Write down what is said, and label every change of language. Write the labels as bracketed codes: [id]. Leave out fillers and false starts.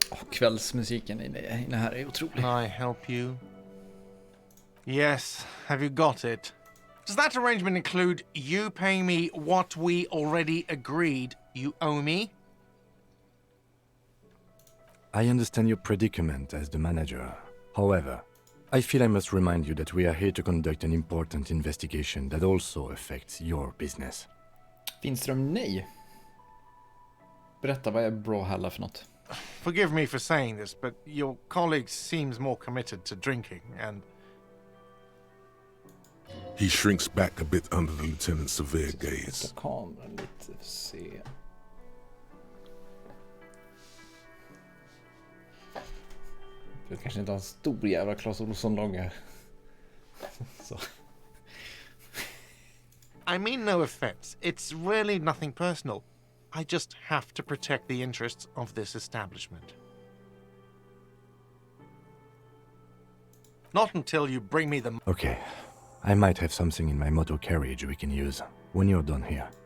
[sv] Kvällsmusiken i det här är otrolig. [en] Can I help you? Yes, have you got it? Does that arrangement include you paying me what we already agreed you owe me? I understand your predicament as the manager. However, I feel I must remind you that we are here to conduct an important investigation that also affects your business. [sv] Finström, nej. Berätta, vad är Brawlhalla för något? [en] Forgive me for saying this, but your colleague seems more committed to drinking, and... He shrinks back a bit under the lieutenant's severe gaze. [sv] Kameran lite, se. Du kanske inte har en stor jävla Clas Ohlson-logga. Så. [en] I mean no offense. It's really nothing personal. I just have to protect the interests of this establishment. Not until you bring me the... Okay, I might have something in my motor carriage we can use when you're done here.